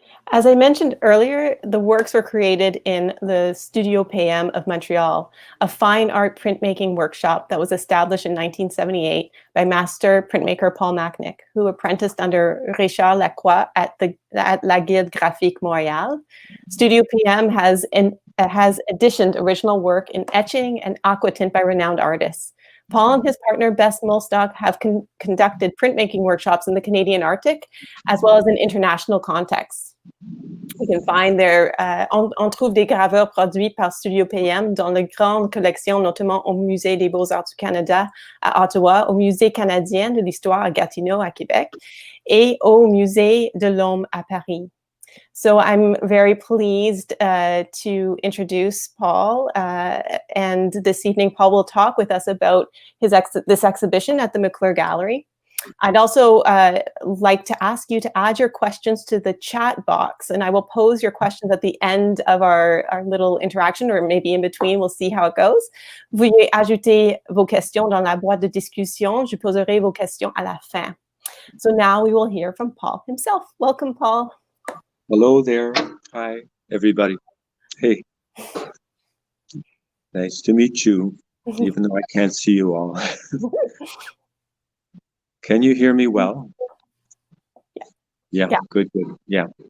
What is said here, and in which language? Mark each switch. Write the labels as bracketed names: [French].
[English] As I mentioned earlier, the works were created in the Studio PM of Montreal, a fine art printmaking workshop that was established in 1978 by master printmaker Paul Machnik, who apprenticed under Richard Lacroix at La Guilde Graphique Montréal. Studio PM has editioned original work in etching and aquatint by renowned artists. Paul and his partner Bess Mulstock have conducted printmaking workshops in the Canadian Arctic, as well as in international contexts. You can find there, [French] on trouve des graveurs produits par Studio PM dans les grandes collections, notamment au Musée des Beaux-Arts du Canada à Ottawa, au Musée canadien de l'Histoire à Gatineau à Québec, et au Musée de l'Homme à Paris. [English] So I'm very pleased to introduce Paul, and this evening Paul will talk with us about this exhibition at the McClure Gallery. I'd also like to ask you to add your questions to the chat box, and I will pose your questions at the end of our little interaction, or maybe in between. We'll see how it goes. [French] Veuillez ajouter vos questions dans la boîte de discussion. Je poserai vos questions à la fin. [English] So now we will hear from Paul himself. Welcome, Paul. Hello there. Hi, everybody. Hey. Nice to meet you, even though I can't see you all. Can you hear me well? Yeah. Good. Yeah.